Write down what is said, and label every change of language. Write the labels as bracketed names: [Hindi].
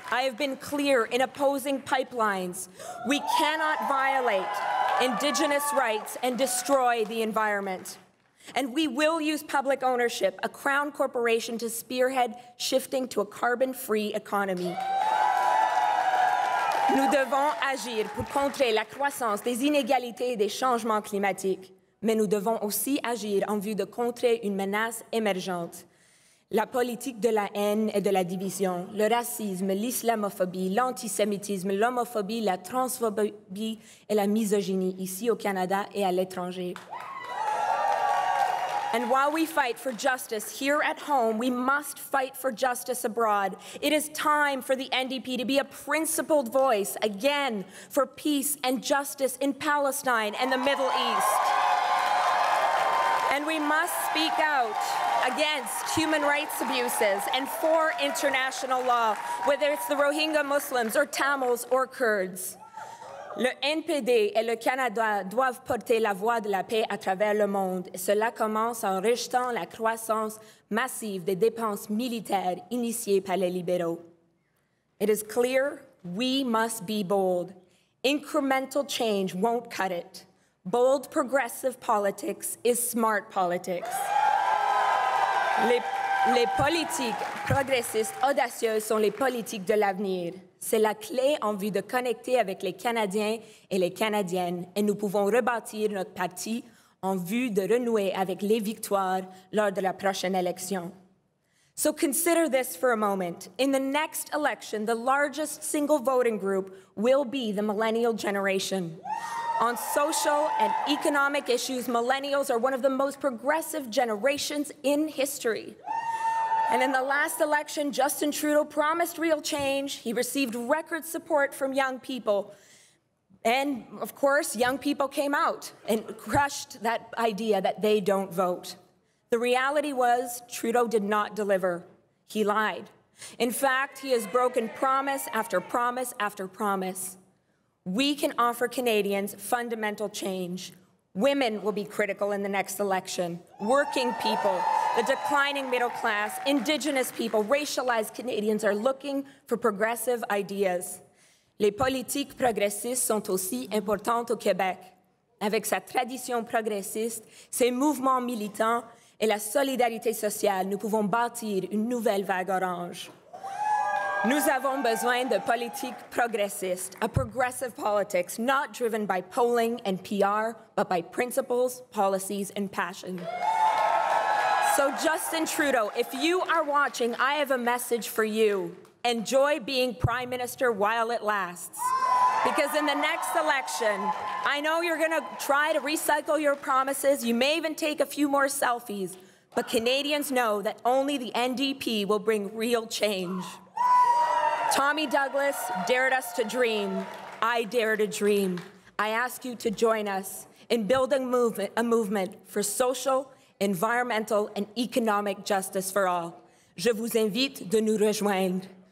[English] I have been clear in opposing pipelines. We cannot violate Indigenous rights and destroy the environment. And we will use public ownership, a crown corporation, to spearhead shifting to a carbon-free economy. [French] Nous devons agir pour contrer la croissance des inégalités et des changements climatiques, mais nous devons aussi agir en vue de contrer une menace émergente. La politique de la haine et de la division, le racisme, l'islamophobie, l'antisémitisme, l'homophobie, la transphobie et la misogynie ici au Canada et à l'étranger. [English] And while we fight for justice here at home, we must fight for justice abroad. It is time for the NDP to be a principled voice, again, for peace and justice in Palestine and the Middle East. And we must speak out against human rights abuses and for international law, whether it's the Rohingya Muslims or Tamils or Kurds. [French] Le NPD et le Canada doivent porter la voix de la paix à travers le monde. Et cela commence en rejetant la croissance massive des dépenses militaires initiées par les libéraux. [English] It is clear we must be bold. Incremental change won't cut it. Bold progressive politics is smart politics. [French] Les politiques progressistes audacieuses sont les politiques de l'avenir. C'est la clé en vue de connecter avec les Canadiens et les Canadiennes, et nous pouvons rebâtir notre parti en vue de renouer avec les victoires lors de la prochaine élection. [English] So consider this for a moment. In the next election, the largest single voting group will be the millennial generation. On social and economic issues, millennials are one of the most progressive generations in history. And in the last election, Justin Trudeau promised real change. He received record support from young people. And of course, young people came out and crushed that idea that they don't vote. The reality was Trudeau did not deliver. He lied. In fact, he has broken promise after promise after promise. We can offer Canadians fundamental change. Women will be critical in the next election. Working people, the declining middle class, Indigenous people, racialized Canadians are looking for progressive ideas. [French] Les politiques progressistes sont aussi importantes au Québec. Avec sa tradition progressiste, ses mouvements militants et la solidarité sociale, nous pouvons bâtir une nouvelle vague orange. Nous avons besoin de politiques progressistes, [English] a progressive politics not driven by polling and PR, but by principles, policies, and passion. So Justin Trudeau, if you are watching, I have a message for you. Enjoy being Prime Minister while it lasts. Because in the next election, I know you're going to try to recycle your promises. You may even take a few more selfies. But Canadians know that only the NDP will bring real change. Tommy Douglas dared us to dream. I dare to dream. I ask you to join us in building a movement for social, environmental, and economic justice for all. [French] Je vous invite de nous rejoindre.